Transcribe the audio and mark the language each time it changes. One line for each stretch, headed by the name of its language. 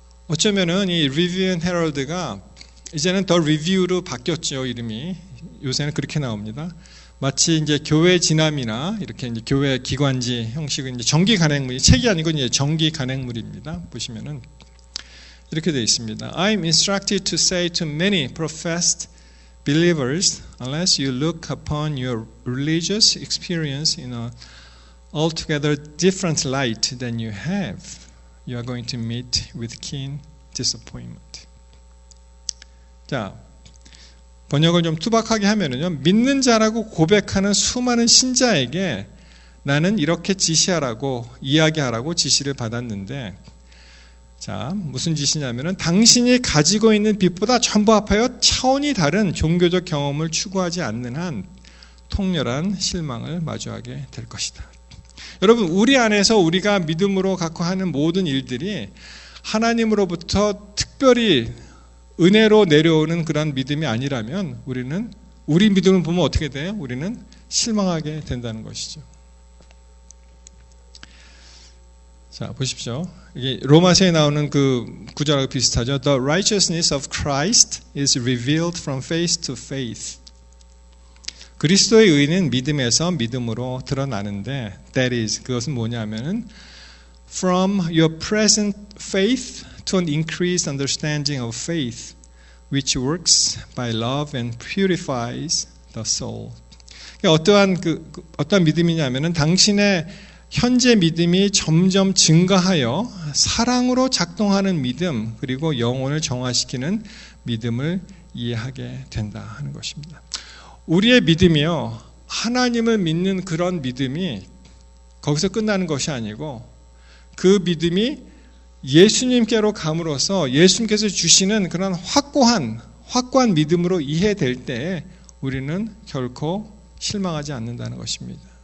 Korean: 어쩌면은 이 리뷰 앤 헤럴드가 이제는 더 리뷰로 바뀌었죠, 이름이. 요새는 그렇게 나옵니다. 마치 이제 교회 진함이나 이렇게 이제 교회 기관지 형식의 이제 정기 간행물이, 책이 아니고 이제 정기 간행물입니다. 보시면은 이렇게 되어 있습니다.
English: I'm instructed to say to many professed believers, unless you look upon your religious experience in a altogether different light than you have, you are going to meet with keen disappointment.
Korean: 자, 번역을 좀 투박하게 하면은요, 믿는 자라고 고백하는 수많은 신자에게 나는 이렇게 지시하라고, 이야기하라고 지시를 받았는데, 자, 무슨 지시냐면은 당신이 가지고 있는 빛보다 전부 합하여 차원이 다른 종교적 경험을 추구하지 않는 한 통렬한 실망을 마주하게 될 것이다. 여러분, 우리 안에서 우리가 믿음으로 갖고 하는 모든 일들이 하나님으로부터 특별히 은혜로 내려오는 그런 믿음이 아니라면 우리는 우리 믿음을 보면 어떻게 돼요? 우리는 실망하게 된다는 것이죠. 자, 보십시오. 이게 로마서에 나오는 그 구절하고 비슷하죠.
English: The righteousness of Christ is revealed from faith to faith.
Korean: 그리스도의 의는 믿음에서 믿음으로 드러나는데,
English: that is,
Korean: 그것은 뭐냐면은
English: from your present faith to an increased understanding of faith, which works by love and purifies the soul.
Korean: 어떠한 믿음이냐면은 당신의 현재 믿음이 점점 증가하여 사랑으로 작동하는 믿음, 그리고 영혼을 정화시키는 믿음을 이해하게 된다 하는 것입니다. 우리의 믿음이요, 하나님을 믿는 그런 믿음이 거기서 끝나는 것이 아니고 그 믿음이 예수님께로 감으로써 예수님께서 주시는 그런 확고한 믿음으로 이해될 때에 우리는 결코 실망하지 않는다는 것입니다.